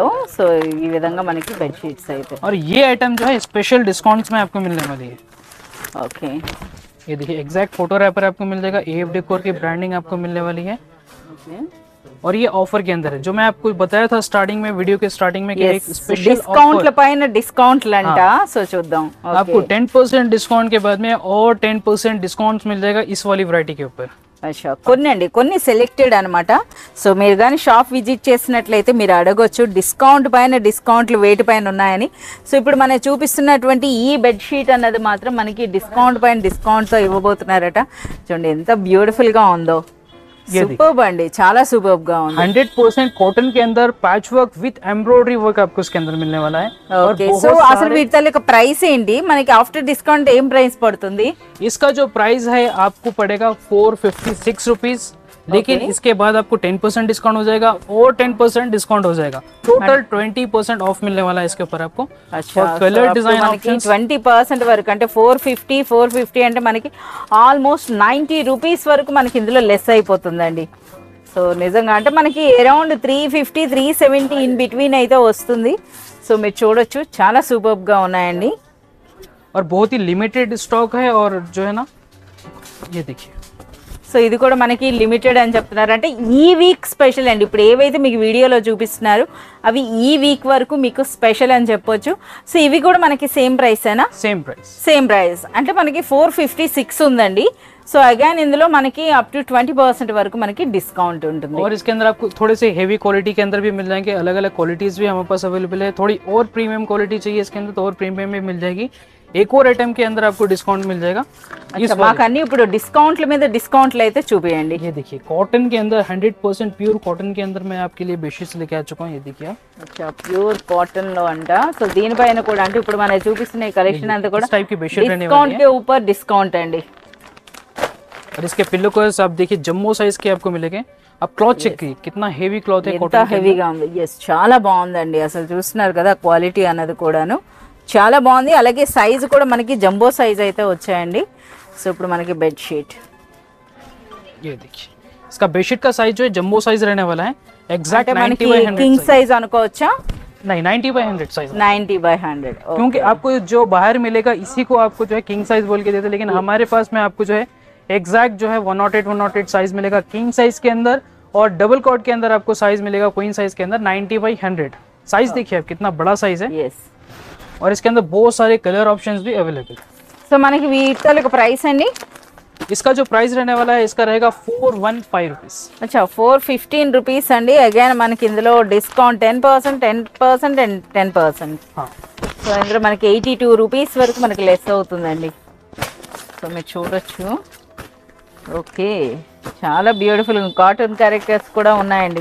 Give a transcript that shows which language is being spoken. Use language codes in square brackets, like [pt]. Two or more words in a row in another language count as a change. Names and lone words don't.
[te] సో ఈ విధంగా మనకి [en] bed sheets [te] అయితే। [hi] और ये आइटम जो है [en] special discounts [hi] में आपको मिलने वाली है। ओके, ये देखिए [en] exact photo wrapper [hi] आपको मिल जाएगा। EF डेकोर की ब्रांडिंग आपको मिलने वाली है। और ये ऑफर के अंदर है, जो मैं आपको बताया था स्टार्टिंग में, वीडियो के स्टार्टिंग में, कि एक स्पेशल [te] డిస్కౌంట్ల పైన డిస్కౌంట్లు అంట। సో చూద్దాం, [hi] आपको 10% डिस्काउंट के बाद में और 10% डिस्काउंट मिल जाएगा इस वाली वैरायटी के ऊपर। [te] అచ్చా కొన్ని సెలెక్టెడ్ అనమాట। సో మీరు కానీ [en] shop visit [te] చేసినట్లయితే మీరు అడగొచ్చు డిస్కౌంట్ పైన డిస్కౌంట్లు వేటి పైన ఉన్నాయని। సో ఇప్పుడు మనం చూపిస్తున్నటువంటి ఈ [en] bed sheet [te] అన్నది మాత్రం మనకి డిస్కౌంట్ పైన డిస్కౌంట్తో ఇవ్వబోతున్నారట। చూడండి ఎంత బ్యూటిఫుల్ గా ఉందో, సూపర్బ్ అండి, చాలా సూపర్బ్ గా ఉంది। [hi] 100% कॉटन के अंदर [en] patch work with embroidery work [hi] आपको इसके अंदर मिलने वाला है। [te] ఓకే, సో అసలు వీటి యొక్క ప్రైస్ ఏంటి? మనకి [en] after discount [te] ఏం ప్రైస్ పడుతుంది? [hi] इसका जो प्राइस है आपको पड़ेगा 456 रुपीज। लेकिन इसके बाद आपको 10% डिस्काउंट हो जाएगा और 10% डिस्काउंट हो जाएगा। टोटल 20% ऑफ मिलने वाला है इसके ऊपर आपको। अच्छा, [en] और color design options [te] 20% వరకు అంటే 450 అంటే మనకి ఆల్మోస్ట్ 90 రూపీస్ వరకు మనకి ఇందులో లెస్ అయిపోతుందండి। సో నిజంగా అంటే మనకి అరౌండ్ 350, 370 [en] in between [te] అయితే వస్తుంది। సో మీరు చూడొచ్చు, చాలా సూపర్బ్ గా ఉన్నాయండి। [hi] और बहुत ही लिमिटेड स्टॉक है। और जो है ना, ये देखिए, [te] సో ఇది కూడా మనకి లిమిటెడ్ అని చెప్తున్నారు, అంటే ఈ [en] week special [te] అండి। ఇప్పుడు ఏవైతే మీకు వీడియోలో చూపిస్తున్నారు అవి ఈ వీక్ వరకు మీకు స్పెషల్ అని చెప్పొచ్చు। సో ఇవి కూడా మనకి సేమ్ ప్రైసేనా? [en] same price [te] అంటే మనకి 456 ఉందండి। సో अगेन ఇందులో మనకి [en] up to [te] 20% వరకు మనకి డిస్కౌంట్ ఉంటుంది। [hi] और इसके अंदर आपको थोड़े से [en] heavy quality [hi] के अंदर भी मिल जाएंगे। अलग अलग क्वालिटीज भी हमारे पास अवेलेबल है। थोड़ी और [en] premium quality [hi] चाहिए इसके अंदर तो और प्रीमियम भी मिल जाएगी। एक और आइटम के अंदर आपको डिस्काउंट मिल जाएगा। [te] మాకు అన్ని ఇప్పుడు డిస్కౌంట్ల మీద డిస్కౌంట్లు అయితే చూపియండి। [hi] ये देखिए कॉटन के अंदर 100% [en] pure cotton [hi] के अंदर मैं आपके लिए बेडशीट्स लेके आ चुका हूँ। ये देखिए, [te] अच्छा [en] pure cotton [te] లో అంట। సో దీనిపైన కూడా అంటే ఇప్పుడు మనం చూపిస్తున్న ఈ కలెక్షన్ అంతా కూడా [hi] टाइप की बेडशीट रहने वाली డిస్కౌంట్ के ऊपर डिस्काउंट అండి। और इसके [en] pillow covers [hi] आप देखिए [en] jumbo size [hi] के आपको मिलेंगे। अब [en] cloth check [hi] कीजिए, कितना [en] heavy cloth [hi] है, [te] ఎంత హెవీగా ఉంది। ఎస్, చాలా బాగుందండి, అసలు చూస్తున్నారు కదా క్వాలిటీ అన్నది కూడాను చాలా బాగుంది। అలాగే సైజ్ కూడా మనకి [en] jumbo size [te] అయితే వచ్చాయండి। సో ఇప్పుడు మనకి [en] bed sheet, [hi] ये देखिए इसका बेडशीट का साइज जो है [en] jumbo size [hi] रहने वाला है। एग्जैक्ट 90 by 100 [en] king size [te] అనుకోవచ్చా? [hi] नहीं 90 by 100 साइज। 90/100 क्योंकि आपको जो बाहर मिलेगा इसी को आपको जो है [en] king size [hi] बोल के देते, लेकिन हमारे पास में आपको जो है एग्जैक्ट जो है 108 साइज मिलेगा [en] king size [hi] के अंदर। और [en] double cot [hi] के अंदर आपको साइज मिलेगा [en] queen size [hi] के अंदर 90 by 100 साइज। देखिए आप कितना बड़ा साइज है। यस, और इसके अंदर बहुत सारे [en] color options [hi] भी अवेलेबल। [te] సో మనకి వీటి యొక్క ప్రైస్ అండి [hi] इसका जो प्राइस रहने वाला है इसका रहेगा 415 रुपीस। [te] अच्छा 415 రూపీస్ అండి. అగైన్ మనకి ఇందులో డిస్కౌంట్ 10%, 10% అండ్ 10%. సో ఇందులో మనకి 82 రూపీస్ వరకు మనకి లెస్ అవుతుందండి. సో మీరు చూడొచ్చు. ఓకే, చాలా [en] beautiful cotton characters [te] కూడా ఉన్నాయండి.